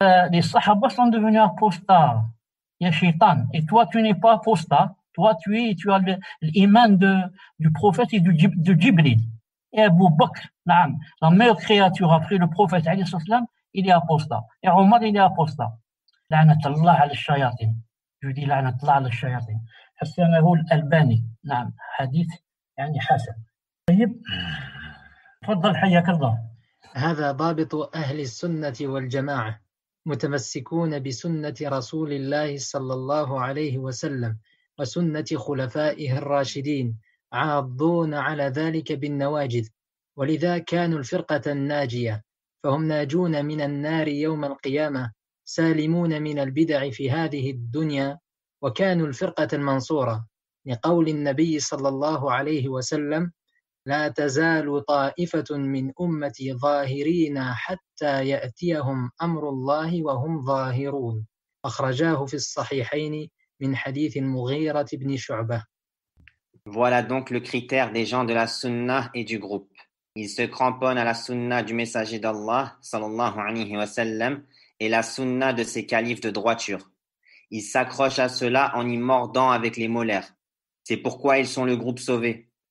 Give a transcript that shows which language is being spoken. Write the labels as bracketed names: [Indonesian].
[French] Les Sahaba sont devenus apostats. [Arabic] Ya shaitan, [French] et toi tu n'es pas apostat, toi tu as l'iman du prophète et de Jibril. Et Abu Bakr, la meilleure créature après le prophète, il est apostat. Et Omar, il est apostat. [Arabic] لعنة الله على الشياطين. [French] Je dis [Arabic] لعنة الله على الشياطين. حسنه الألباني. نعم, حديث يعني حسن. طيب, تفضل حياك الله. هذا ضابط أهل السنة والجماعة، متمسكون بسنة رسول الله صلى الله عليه وسلم وسنة خلفائه الراشدين، عاضون على ذلك بالنواجذ، ولذا كانوا الفرقة الناجية، فهم ناجون من النار يوم القيامة، سالمون من البدع في هذه الدنيا، وكانوا الفرقة المنصورة، لقول النبي صلى الله عليه وسلم: لا تزال طائفة من أمتي ظاهرين حتى يأتيهم أمر الله وهم ظاهرون، أخرجاه في الصحيحين من حديث المغيرة بن شعبة. [French] Voilà donc le critère des gens de la sunna et du groupe. Ils se cramponnent à la sunna du messager d'Allah, sallallahu alayhi wa sallam, et la sunna de ses califes de droiture. Ils s'accrochent à cela en y mordant avec les molaires. C'est pourquoi ils sont le groupe sauvé.